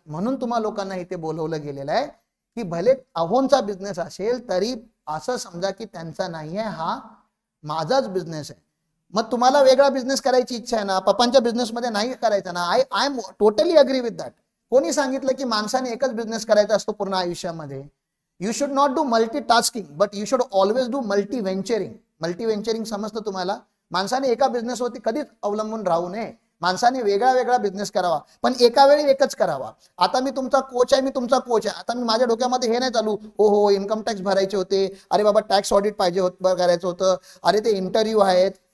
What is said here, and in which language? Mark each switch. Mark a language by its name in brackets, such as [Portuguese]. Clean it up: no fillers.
[Marathi] म्हणून तुम्हा लोकांना इथे बोलवलं गेलेलं आहे की भले अहोंचा बिझनेस असेल तरी असं समजा की त्यांचा नाही आहे, हा माझाच बिझनेस आहे. मग तुम्हाला वेगळा बिझनेस करायची इच्छा आहे ना, पप्पांच्या बिझनेसमध्ये नाही करायचा ना, [English] I am totally agree with that. [Marathi] कोणी सांगितलं की माणसाने एकच बिझनेस करायचा असतो पूर्ण आयुष्यामध्ये? [English] You should not do multi tasking but you should always do multi venturing. [Marathi] Multi व्हेंचरिंग समजतं तुम्हाला? माणसाने एका बिझनेसवरती कधीच अवलंबून राहू नये. माणसाने वेगळा वेगळा बिझनेस करावा, पण एका वेळी एकच करावा. आता मी तुमचा कोच आहे, मी तुमचा कोच आहे. आता मी माझ्या डोक्यामध्ये हे नाही चालू, हो इन्कम टॅक्स भरायचे होते, अरे बाबा टॅक्स ऑडिट पाहिजे करायचं होतं, अरे ते इंटरव्ह्यू आहेत.